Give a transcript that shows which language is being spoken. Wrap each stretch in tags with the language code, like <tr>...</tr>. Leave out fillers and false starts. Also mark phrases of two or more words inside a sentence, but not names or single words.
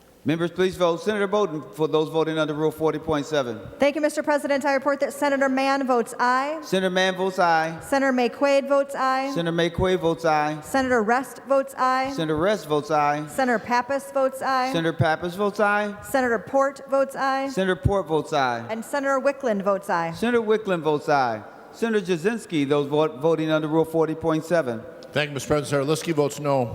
<en>Members, please vote. Senator Bowden, for those voting under Rule 40.7. Thank you, Mr. President. I report that Senator Mann votes aye. Senator Mann votes aye. Senator McQuaid votes aye. Senator McQuaid votes aye. Senator Rest votes aye. Senator Rest votes aye. Senator Pappas votes aye. Senator Pappas votes aye. Senator Port votes aye. Senator Port votes aye. And Senator Wickland votes aye. Senator Wickland votes aye. Senator Jasinski, those voting under Rule 40.7. Thank you, Mr. President. Senator Liskey votes no.</en>